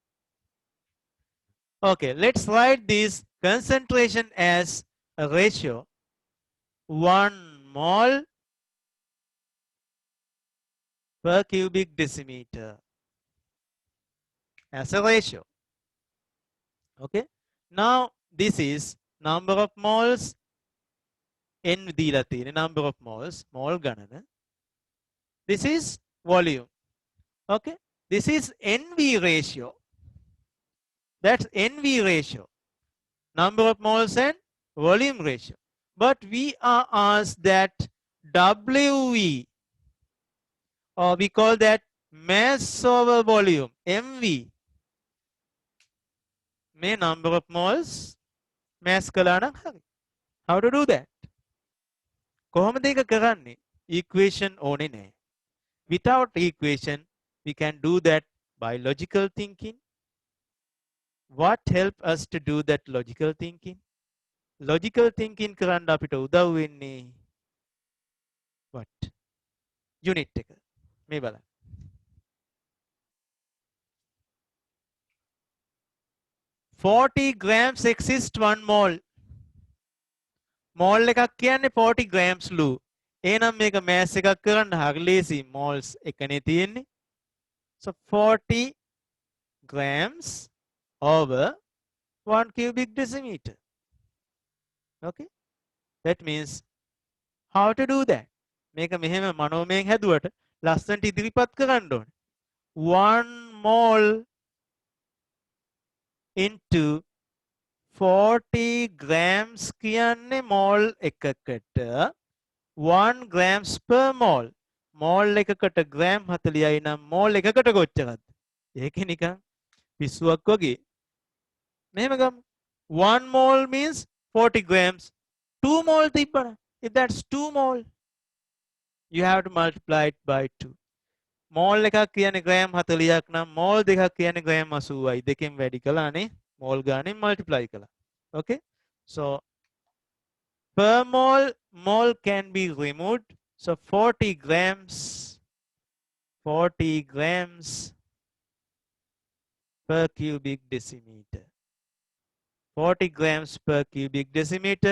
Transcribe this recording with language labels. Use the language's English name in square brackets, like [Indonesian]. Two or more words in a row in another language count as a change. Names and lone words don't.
[English] Okay, let's write this concentration as a ratio 1 mole per cubic decimeter as a ratio. Okay, now this is number of moles n [Sinhala] දීලා තියෙන [English] number of moles mole ගණන. This is volume. Okay, this is NV ratio. That's NV ratio, number of moles and volume ratio. But we are asked that WV, or we call that mass over volume, MV. May number of moles mass [Sinhala] කළා නම් හරි. [English] How to do that? [Sinhala] කොහොමද ඒක කරන්නේ? Equation ඕනේ නැහැ. [English] Without equation, we can do that by logical thinking. What help us to do that logical thinking? Logical thinking [Sinhala] කරන්න අපිට උදව් වෙන්නේ what? Unit එක. මේ බලන්න. [English] $40 grams exist 1 mole. [Sinhala] මෝල් එකක් කියන්නේ 40 grams ලු. එහෙනම් මේක මෑස් එකක් කරන්න හරි ලේසි. moles එකනේ තියෙන්නේ. [English] So 40 grams over 1 cubic decimeter. Okay? That means how to do that? [Sinhala] මේක මෙහෙම මනෝමයෙන් හැදුවට ලස්සනට ඉදිරිපත් කරන්න ඕනේ. [English] 1 mole into 40 grams [Sinhala] කියන්නේ mole එකකට [English] 1 grams per mole. [Sinhala] mole එකකට gram 40යි නම් mole එකකට කොච්චරද? ඒක නිකන් පිස්සුවක් වගේ. මෙහෙම ගමු. [English] 1 mole means 40 grams. [Sinhala] 2 mole තිබ්බනම් [English] if that's 2 mole you have to multiply it by 2. [Sinhala] mole එකක් කියන්නේ gram 40ක් නම් mole දෙකක් කියන්නේ gram 80යි. දෙකෙන් වැඩි කළානේ mole ගානේ multiply කළා. [English] Okay? So per mole can be removed. So 40 grams per cubic decimeter. 40 grams per cubic decimeter.